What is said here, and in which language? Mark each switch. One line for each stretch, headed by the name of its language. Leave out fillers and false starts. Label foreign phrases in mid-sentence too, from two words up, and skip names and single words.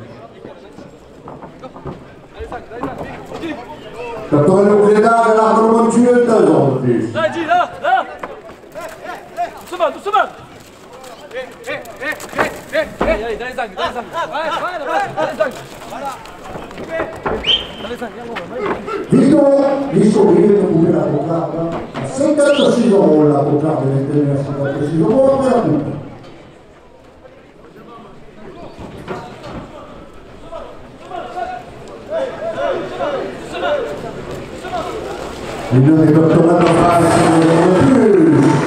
French: Le torrent de Clédard et l'arbre de Montueux, 2 € de plus. Là, dis, là! Doucement! Allez, dans les angles! Ouais, dans les angles! Voilà! Dans les angles,
Italian: Visto che viene pure la cocarda, a 56 € la cocarda deve essere 56 € per la punta. L'unione del dottorato Franz, 2 €
French: de plus.